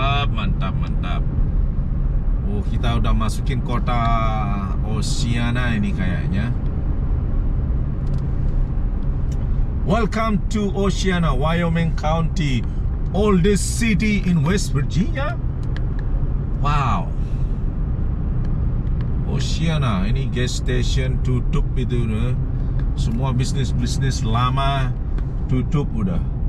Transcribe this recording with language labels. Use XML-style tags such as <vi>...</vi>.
<id>Mantap. Oh, kita udah masukin kota Oceana ini kayaknya.</id> <en>Welcome to Oceana, Wyoming County, oldest city in West Virginia. Wow.</en> <id>Oceana, ini gas station tutup itu, semua bisnis lama tutup udah.</id>